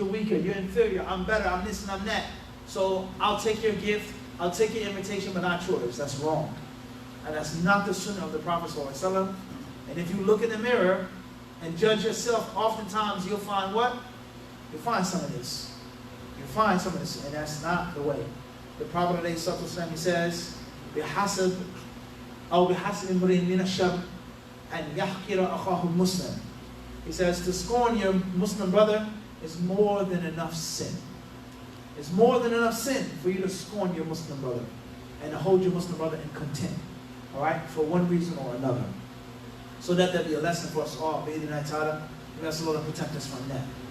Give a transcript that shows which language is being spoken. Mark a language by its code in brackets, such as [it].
[en] You're weaker, you're inferior, I'm better, I'm this and I'm that. So I'll take your gift, I'll take your invitation, but not yours. That's wrong. And that's not the sunnah of the Prophet ﷺ. And if you look in the mirror and judge yourself, oftentimes you'll find what? You'll find some of this. You'll find some of this, and that's not the way. [ar] The Prophet ﷺ, he says, بِحَسَبْ أَوْ بِحَسَبِ امْرِئٍ مِنَ الشَّرِّ أَنْ يَحْقِرَ أَخَاهُ الْمُسْلِمِ. [en] He says, to scorn your Muslim brother is more than enough sin. It's more than enough sin for you to scorn your Muslim brother and to hold your Muslim brother in contempt, all right, for one reason or another. So that there'll be a lesson for us all. Bi'idhnillahi ta'ala. May Allah protect us from that.